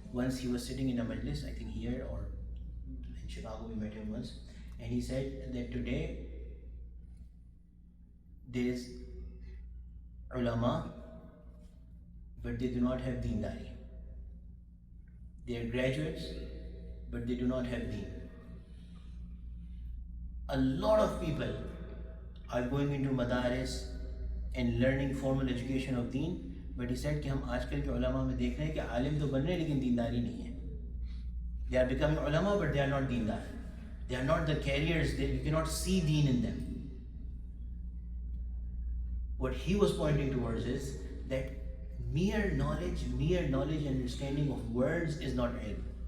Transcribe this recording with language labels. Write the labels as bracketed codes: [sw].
[en] Once he was sitting in a majlis, I think here or in Chicago, we met him once, and he said that today there is ulama, but they do not have deendari. They are graduates, but they do not have deen. A lot of people are going into madaris and learning formal education of deen, but he said [ur] کہ ہم آج کل کے علماء میں دیکھ رہے ہیں کہ عالم تو بن رہے ہیں لیکن دینداری نہیں ہے. [en] They are becoming ulama, but they are not deendar. They are not the carriers. You cannot see deen in them. What he was pointing towards is that mere knowledge and understanding of words is not ilm.